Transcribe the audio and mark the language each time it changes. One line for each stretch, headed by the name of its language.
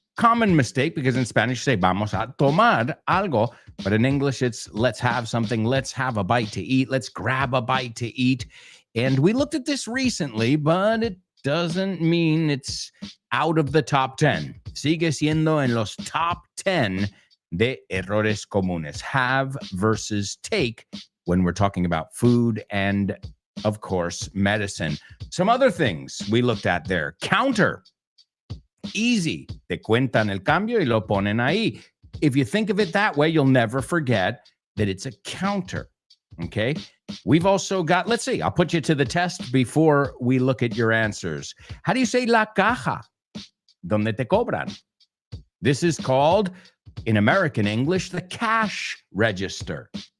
English: Common mistake, because in Spanish you say
Spanish: vamos a tomar algo,
English: but in English it's let's have something, let's have a bite to eat, let's grab a bite to eat. And we looked at this recently, but it doesn't mean it's out of the top 10.
Spanish: Sigue siendo en los top 10 de errores comunes.
English: Have versus take when we're talking about food and, of course, medicine. Some other things we looked at there. Counter. Easy.
Spanish: Te cuentan el cambio y lo ponen ahí.
English: If you think of it that way, you'll never forget that it's a counter. Okay. We've also got, let's see, I'll put you to the test before we look at your answers. How do you say
Spanish: la caja? Donde te cobran?
English: This is called, in American English, the cash register.